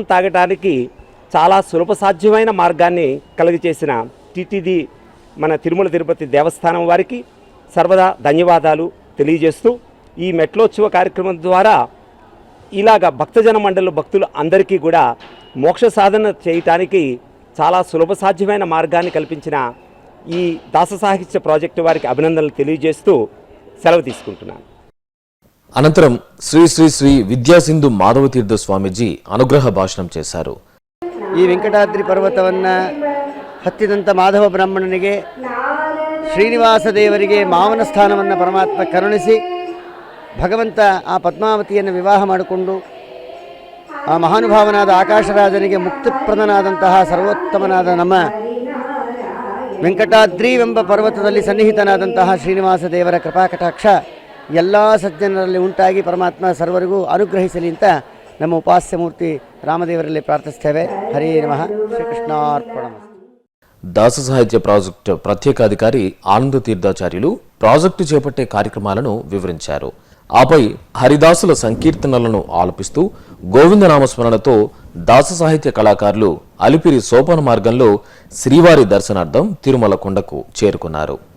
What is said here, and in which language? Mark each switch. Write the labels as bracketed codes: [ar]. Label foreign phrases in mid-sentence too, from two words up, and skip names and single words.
[te] తాగటానికి చాలా సులభ సాధ్యమైన మార్గాన్ని కలుగజేసిన టీటీడీ మన తిరుమల తిరుపతి దేవస్థానం వారికి సర్వదా ధన్యవాదాలు తెలియజేస్తూ ఈ మెట్లోత్సవ కార్యక్రమం ద్వారా ఇలాగ భక్తజన మండలి భక్తులు అందరికీ కూడా మోక్ష సాధన చేయటానికి చాలా సులభ సాధ్యమైన మార్గాన్ని కల్పించిన ఈ దాస సాహిత్య ప్రాజెక్టు వారికి అభినందనలు తెలియజేస్తూ సెలవు తీసుకుంటున్నాను. అనంతరం శ్రీ శ్రీ శ్రీ విద్యాసింధు మాధవతీర్థ స్వామీజీ అనుగ్రహ భాషణం చేశారు. [kn] ಈ ವೆಂಕಟಾದ್ರಿ ಪರ್ವತವನ್ನು ಹತ್ತಿದಂಥ ಮಾಧವ ಬ್ರಾಹ್ಮಣನಿಗೆ ಶ್ರೀನಿವಾಸ ದೇವರಿಗೆ ಮಾವನ ಸ್ಥಾನವನ್ನು ಪರಮಾತ್ಮ ಕರುಣಿಸಿ ಭಗವಂತ ಆ ಪದ್ಮಾವತಿಯನ್ನು ವಿವಾಹ ಮಾಡಿಕೊಂಡು ಆ ಮಹಾನುಭಾವನಾದ ಆಕಾಶರಾಜನಿಗೆ ಮುಕ್ತಿಪ್ರದನಾದಂತಹ ಸರ್ವೋತ್ತಮನಾದ ನಮ್ಮ ವೆಂಕಟಾದ್ರಿವೆಂಬ ಪರ್ವತದಲ್ಲಿ ಸನ್ನಿಹಿತನಾದಂತಹ ಶ್ರೀನಿವಾಸ ದೇವರ ಕೃಪಾಕಟಾಕ್ಷ ಎಲ್ಲ ಸಜ್ಜನರಲ್ಲಿ ಉಂಟಾಗಿ ಪರಮಾತ್ಮ ಸರ್ವರಿಗೂ ಅನುಗ್ರಹಿಸಲಿ ಅಂತ ನಮ್ಮ ಉಪಾಸ್ಯ ಮೂರ್ತಿ ರಾಮದೇವರಲ್ಲಿ ಪ್ರಾರ್ಥಿಸ್ತೇವೆ. [sa] ಹರೇ ನಮಃ. ಶ್ರೀಕೃಷ್ಣಾರ್ಪಣಮಸ್ತು. [te] దాస సాహిత్య ప్రాజెక్టు ప్రత్యేకాధికారి ఆనంద తీర్థాచార్యులు ప్రాజెక్టు చేపట్టే కార్యక్రమాలను వివరించారు. ఆపై హరిదాసుల సంకీర్తనలను ఆలపిస్తూ గోవిందనామస్మరణతో దాస సాహిత్య కళాకారులు అలిపిరి సోపాన మార్గంలో శ్రీవారి దర్శనార్థం తిరుమల కొండకు చేరుకున్నారు.